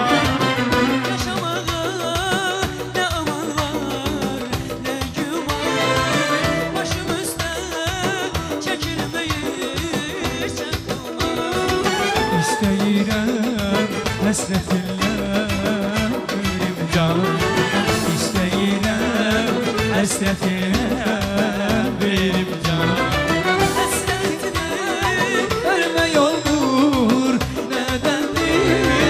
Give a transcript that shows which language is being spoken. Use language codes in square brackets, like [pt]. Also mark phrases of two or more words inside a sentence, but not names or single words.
[tr] Yaşamağa ne aman var, ne güman. Başım üstten çekilmeyi çekilme. [az] İsteyirəm həsrətinlə ölüm canım. İsteyirəm həsrətinlə ölüm canım. Ölmək olmur nədəndir?